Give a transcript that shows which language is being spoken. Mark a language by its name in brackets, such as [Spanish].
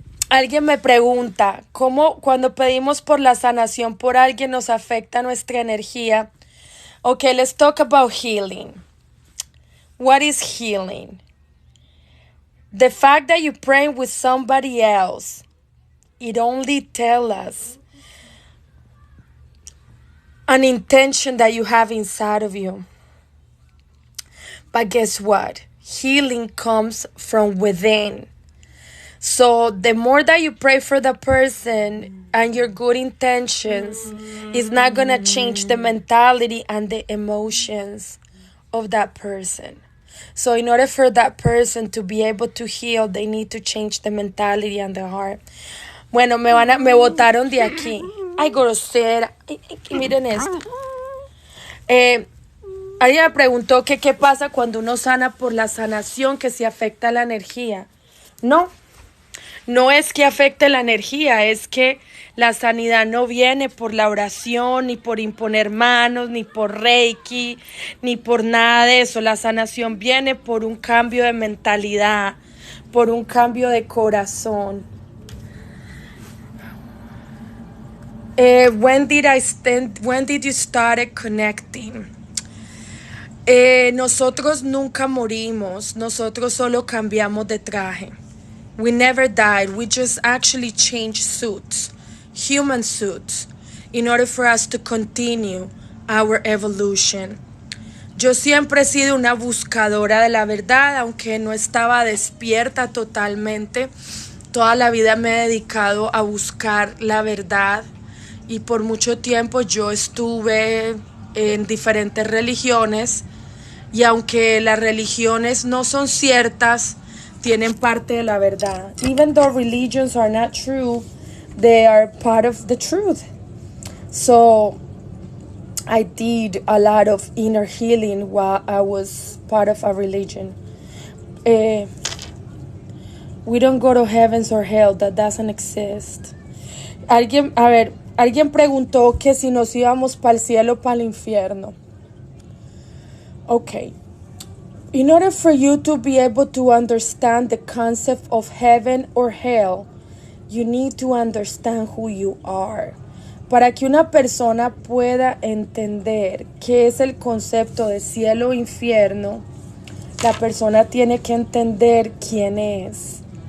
[Spanish] Alguien me pregunta, ¿cómo cuando pedimos por la sanación por alguien nos afecta nuestra energía? [English] Okay, let's talk about healing. What is healing? The fact that you're praying with somebody else, it only tells us an intention that you have inside of you. But guess what? Healing comes from within. So the more that you pray for the person and your good intentions, it's not going to change the mentality and the emotions of that person. So in order for that person to be able to heal, they need to change the mentality and the heart. [Spanish] Bueno, me botaron de aquí. Ay, grosera. Miren esto. Alguien me preguntó que qué pasa cuando uno sana por la sanación, que si afecta la energía. No No es que afecte la energía, es que la sanidad no viene por la oración, ni por imponer manos, ni por Reiki, ni por nada de eso. La sanación viene por un cambio de mentalidad, por un cambio de corazón. [English] When did you start connecting? [Spanish] Nosotros nunca morimos, nosotros solo cambiamos de traje. [English] We never died, we just actually changed suits, human suits, in order for us to continue our evolution. [Spanish] Yo siempre he sido una buscadora de la verdad, aunque no estaba despierta totalmente. Toda la vida me he dedicado a buscar la verdad y por mucho tiempo yo estuve en diferentes religiones y aunque las religiones no son ciertas, tienen parte de la verdad. [English] Even though religions are not true, they are part of the truth. So I did a lot of inner healing while I was part of a religion. We don't go to heavens or hell, that doesn't exist. [Spanish] Alguien preguntó que si nos íbamos para el cielo o para el infierno. [English] Okay. In order for you to be able to understand the concept of heaven or hell, you need to understand who you are. [Spanish] Para que una persona pueda entender qué es el concepto de cielo o infierno, la persona tiene que entender quién es.